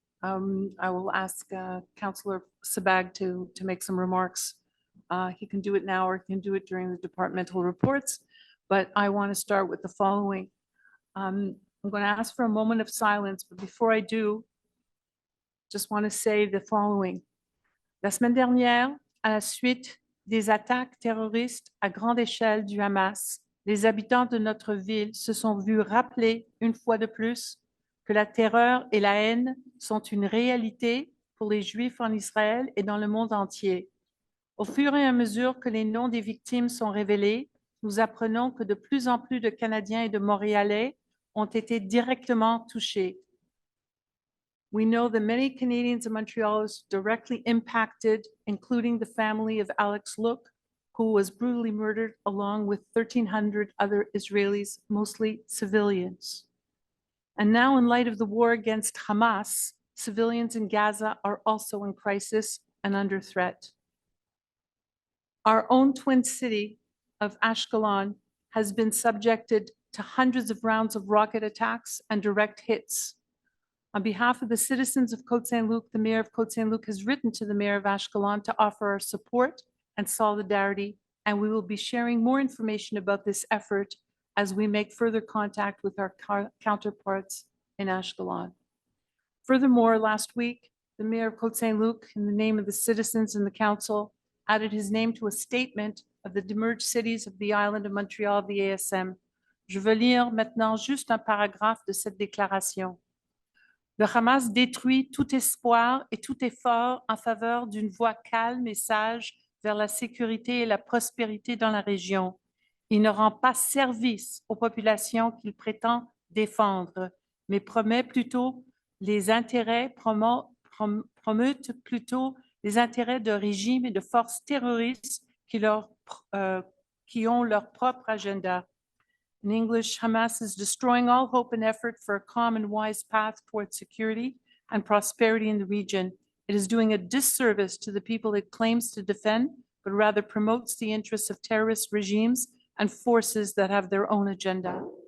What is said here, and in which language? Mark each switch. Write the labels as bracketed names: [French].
[English] I will ask Councillor Sabag to make some remarks. He can do it now or he can do it during the departmental reports, but I want to start with the following. I'm going to ask for a moment of silence, but before I do, just want to say the following. [French] La semaine dernière, à la suite des attaques terroristes à grande échelle du Hamas, les habitants de notre ville se sont vus rappeler une fois de plus que la terreur et la haine sont une réalité pour les Juifs en Israël et dans le monde entier. Au fur et à mesure que les noms des victimes sont révélés, nous apprenons que de plus en plus de Canadiens et de Montréalais ont été directement touchés. [English] We know that many Canadians and Montrealers directly impacted, including the family of Alex Look, who was brutally murdered along with 1,300 other Israelis, mostly civilians. And now, in light of the war against Hamas, civilians in Gaza are also in crisis and under threat. Our own twin city of Ashkelon has been subjected to hundreds of rounds of rocket attacks and direct hits. On behalf of the citizens of Côte Saint-Luc, the Mayor of Côte Saint-Luc has written to the Mayor of Ashkelon to offer our support and solidarity, and we will be sharing more information about this effort as we make further contact with our counterparts in Ashkelon. Furthermore, last week, the Mayor of Côte Saint-Luc, in the name of the citizens and the council, added his name to a statement of the demerged cities of the island of Montreal, the ASM. [French] Je veux lire maintenant juste un paragraphe de cette déclaration. Le Hamas détruit tout espoir et tout effort en faveur d'une voie calme et sage vers la sécurité et la prospérité dans la région. Il ne rend pas service aux populations qu'il prétend défendre, mais promeut plutôt les intérêts, promeut plutôt les intérêts de régimes et de forces terroristes qui ont leur propre agenda. [English] In English, Hamas is destroying all hope and effort for a calm and wise path towards security and prosperity in the region. It is doing a disservice to the people it claims to defend, but rather promotes the interests of terrorist regimes and forces that have their own agenda.